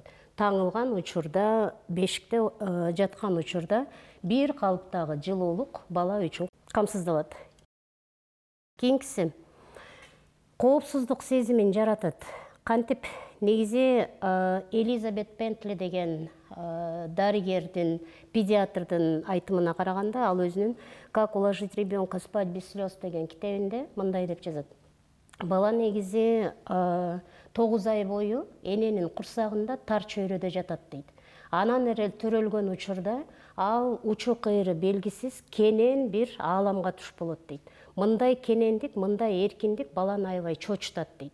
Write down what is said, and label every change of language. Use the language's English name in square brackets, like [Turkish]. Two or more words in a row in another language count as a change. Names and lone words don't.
[Kyrgyz] Таңылган учурда, бешикте жаткан учурда бир калыптагы жылуулук бала үчүн камсыздалат. Кийинкиси, коопсуздук сезимин жаратат. Кантип, негизи Элизабет Бентли деген дарыгердин, педиатрдын айтымына караганда, ал өзүнүн «Как уложить ребенка спать без слез» деген китебинде мындай деп жазат. Бала негизи 9 ай бою эненин курсагында тар чөйрөдө жатат дейт. Анан эле төрөлгөн учурда ал учу кыйры белгисиз кенен бир ааламга туш болот дейт. Мындай кенендик, мындай эркиндик баланы аябай чоочутат дейт.